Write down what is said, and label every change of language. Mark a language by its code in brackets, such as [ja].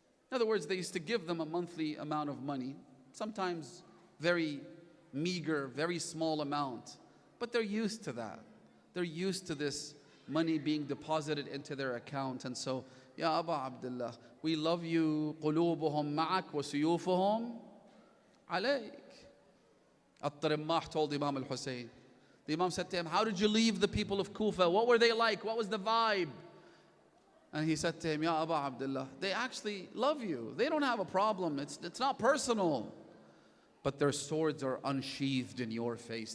[en] In other words, they used to give them a monthly amount of money, sometimes very meager, very small amount, but they're used to that. They're used to this money being deposited into their account. And so, Ya Aba Abdullah, we love you. [ar] قلوبهم معك وسيوفهم عليك. [en] At-Tarimmah told Imam Al-Hussein. The Imam said to him, how did you leave the people of Kufa? What were they like? What was the vibe? And he said to him, Ya Aba Abdullah, they actually love you. They don't have a problem. It's not personal. But their swords are unsheathed in your face.